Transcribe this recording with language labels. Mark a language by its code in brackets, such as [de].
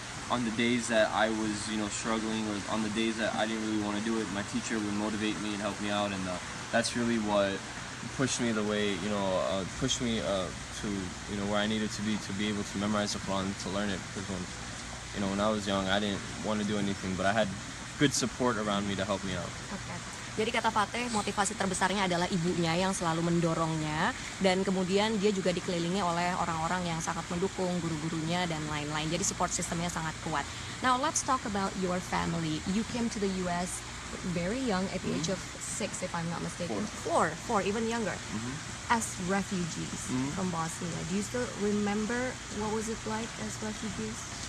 [en] On the days that I was struggling, or on the days that I didn't really want to do it, my teacher would motivate me and help me out, and that's really what pushed me the way pushed me to where I needed to be able to memorize the Quran, to learn it. Because when I was young, I didn't want to do anything, but I had good support around me to help me out. Okay. [id] Jadi kata Fatih, motivasi terbesarnya adalah ibunya yang selalu mendorongnya, dan kemudian dia juga dikelilingi oleh orang-orang yang sangat mendukung, guru-gurunya dan lain-lain. Jadi support sistemnya sangat kuat. [en] Now let's talk about your family. You came to the US very young, at the age of 6, if I'm not mistaken. Four, even younger. As refugees from Bosnia, do you still remember what was it like as refugees?